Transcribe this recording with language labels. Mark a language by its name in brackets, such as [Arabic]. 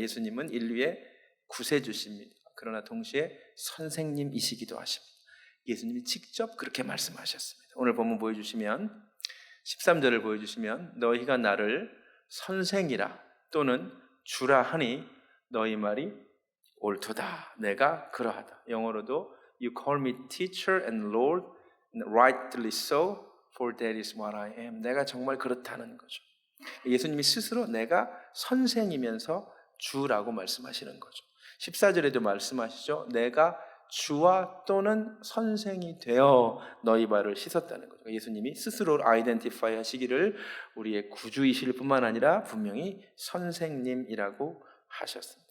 [Korean] 예수님은 인류의 구세주십니다. 그러나 동시에 선생님이시기도 하십니다. 예수님이 직접 그렇게 말씀하셨습니다. 오늘 본문 보여주시면 13절을 보여주시면 너희가 나를 선생이라 또는 주라 하니 너희 말이 옳도다. 내가 그러하다. 영어로도 [English] You call me teacher and Lord, rightly so, for that is what I am. [Korean] 내가 정말 그렇다는 거죠. 예수님이 스스로 내가 선생이면서 주라고 말씀하시는 거죠. 14절에도 말씀하시죠. 내가 주와 또는 선생이 되어 너희 발을 씻었다는 거죠. 예수님이 스스로 아이덴티파이 하시기를 우리의 구주이실 뿐만 아니라 분명히 선생님이라고 하셨습니다.